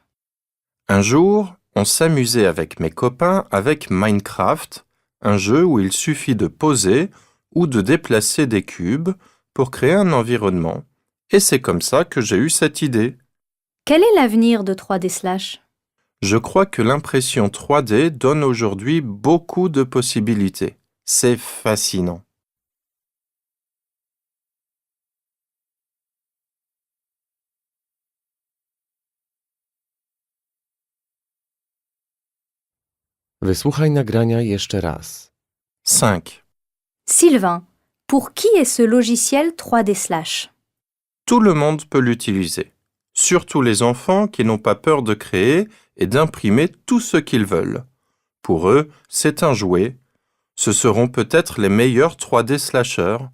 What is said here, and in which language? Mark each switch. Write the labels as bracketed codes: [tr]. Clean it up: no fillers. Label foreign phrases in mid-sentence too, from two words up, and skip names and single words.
[fr] Un jour, on s'amusait avec mes copains avec Minecraft, un jeu où il suffit de poser ou de déplacer des cubes pour créer un environnement. Et c'est comme ça que j'ai eu cette idée. Quel est l'avenir de 3D Slash? Je crois que l'impression 3D donne aujourd'hui beaucoup de possibilités. C'est fascinant. [pl] Wysłuchaj nagrania jeszcze raz. 5. [fr] Sylvain, pour qui est ce logiciel 3D Slash? Tout le monde peut l'utiliser, surtout les enfants qui n'ont pas peur de créer et d'imprimer tout ce qu'ils veulent. Pour eux, c'est un jouet. Ce seront peut-être les meilleurs 3D slashers.